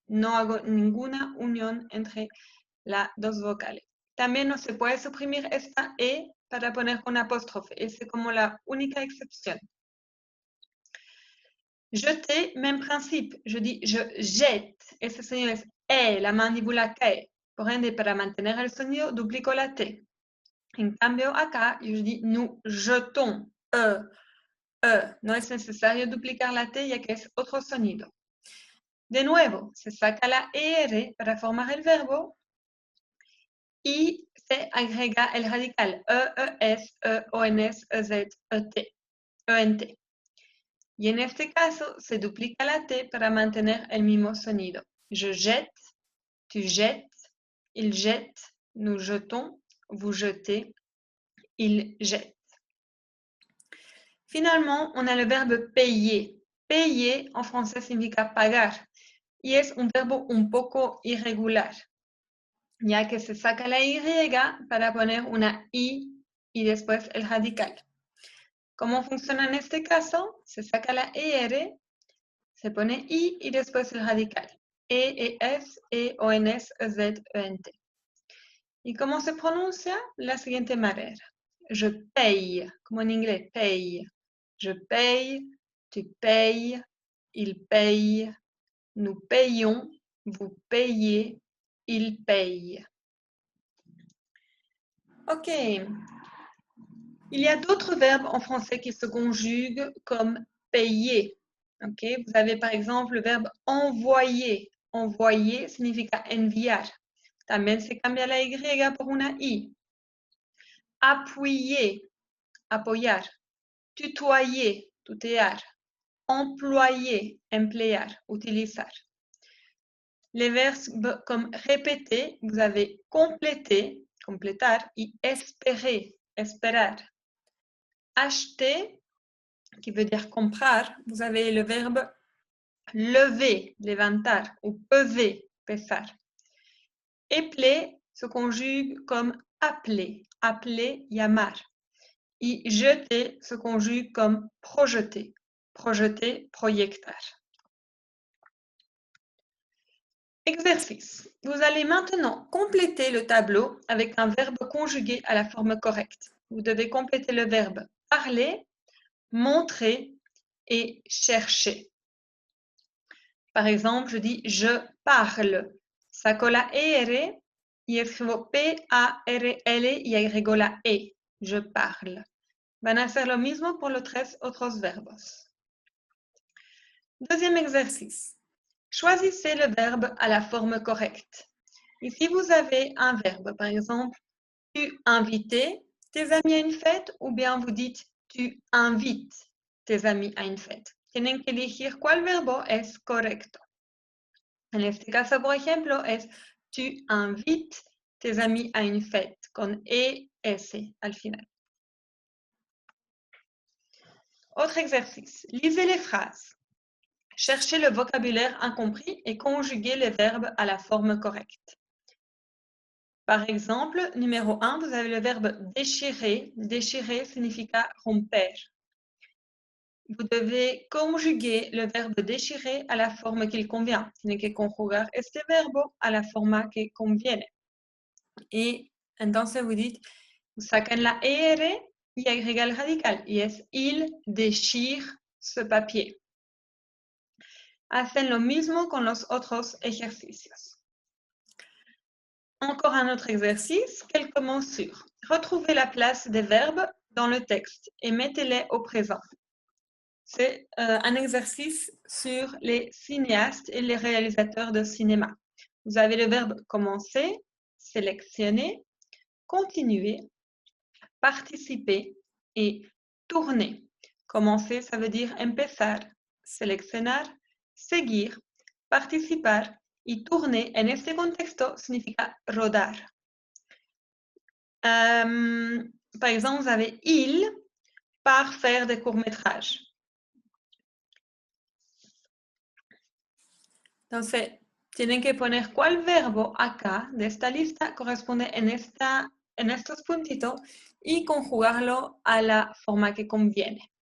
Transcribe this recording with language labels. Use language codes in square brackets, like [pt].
[es] No hago ninguna unión entre las dos vocales. También no se puede suprimir esta E para poner con apóstrofe. Es como la única excepción. [fr] Jeter, même principe. Je dis je jette. [es] Ese sonido es E, la mandíbula cae. Por ende, para mantener el sonido, duplico la T. En cambio, acá, yo dis [fr] nous jetons. [es] No es necesario duplicar la T, ya que es otro sonido. De nuevo, se saca la ER para formar el verbo y se agrega el radical ES, EONS, EZ, ET, ENT. Y en este caso, se duplica la T para mantener el mismo sonido. [fr] Je jette, tu jettes, il jette, nous jetons, vous jetez, il jette. Finalement, on a le verbe payer. Payer en français [es] significa pagar y es un verbo un poco irregular, ya que se saca la Y para poner una I y después el radical. ¿Cómo funciona en este caso? Se saca la ER, se pone I y después el radical. E, ES, E, ONS, EZ, ENT. ¿Y cómo se pronuncia? La siguiente manera. [fr] Je paye, [es] como en inglés, paye. [fr] Je paye, tu payes, il paye, nous payons, vous payez, il paye. Ok. Il y a d'autres verbes en français qui se conjuguent comme payer. Ok. Vous avez par exemple le verbe envoyer. [es] Envoyer significa enviar. También se cambia la Y por una I. Appuyer, apoyar. Tutoyer, tutear. Employer, emplear, utilizar. [fr] Les verbes comme répéter, vous avez compléter, completar, y espérer, esperar. Acheter, qui veut dire comprar, vous avez le verbe lever, levantar, ou peser, pesar. Épeler se conjugue comme appeler, appeler, llamar. Y jeter se conjugue comme projeter, projeter, proyectar. Exercice. Vous allez maintenant compléter le tableau avec un verbe conjugué à la forme correcte. Vous devez compléter le verbe parler, montrer et chercher. Par exemple, je dis je parle. [es] Saco la R y escribo P-A-R-L y agrego la E. Je parle. Van a hacer lo mismo por los 3 otros verbos. [fr] Deuxième exercice. Choisissez le verbe à la forme correcte. Ici, vous avez un verbe. Par exemple, tu invites tes amis à une fête ou bien vous dites tu invites tes amis à une fête. [es] Tienen que elegir cuál verbo es correcto. En este caso, por ejemplo, es [fr] tu invites tes amis à une fête [es] con ES al final. [fr] Autre exercice. Lisez les phrases. Cherchez le vocabulaire incompris et conjuguez les verbes à la forme correcte. Par exemple, numéro 1, vous avez le verbe déchirer. Déchirer signifie [es] romper. [fr] Vous devez conjuguer le verbe déchirer [es] a la forma [fr] qu'il convient. [es] Tiene que conjugar este verbo a la forma que conviene. Y entonces [fr] vous dites, vous [es] sacan la ER y agrega el radical. Y es [fr] il déchire ce papier. [es] Hacen lo mismo con los otros ejercicios. [fr] Encore un autre exercice, quelques mesures. Retrouvez la place des verbes dans le texte et mettez-les au présent. C'est un exercice sur les cinéastes et les réalisateurs de cinéma. Vous avez le verbe commencer, sélectionner, continuer, participer et tourner. Commencer, ça veut dire [es] empezar, seleccionar, seguir, participar y tourner en este contexto significa rodar. [fr] Par exemple, vous avez il part faire des courts-métrages. [es] Entonces, tienen que poner cuál verbo acá de esta lista corresponde en estos puntitos y conjugarlo a la forma que conviene.